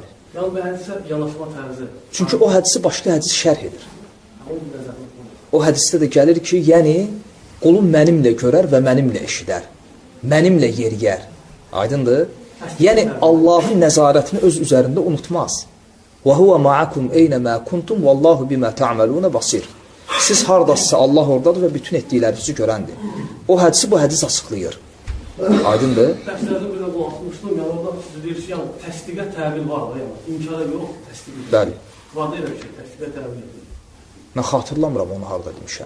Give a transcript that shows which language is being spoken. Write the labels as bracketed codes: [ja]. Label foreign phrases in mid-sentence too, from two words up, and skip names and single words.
[az] Yəni, bu hədisə yanaşma tərzi. Çünki o hədisi başqa hədis şərh edir. O hədisdə də gəlir ki, yəni, qulum mənimlə görər və mənimlə eşidər. Mənimlə yeriyər. Aydındır? Yəni, Allahın nəzarətini öz üzərində unutmaz. [ar] وَهُوَ مَعَكُمْ اَيْنَمَا كُنْتُمْ وَاللّٰهُ بِمَا تَعْمَلُونَ بَصِيرٌ. [az] Siz haradasınızsa Allah oradadır və bütün etdiklərinizi görəndir. O hədisi bu hədis açıqlayır. Aydındır? Dərslərdə belə qulaqmışdım, yəni orada siz deyir ki, yəni təsdiqə təbil var da, yəni inkara yox, təsdiqə. Bəli. Var da elə bir şey, təsdiqə təbil edir. Mən xatırlamıram onu harada demişəm.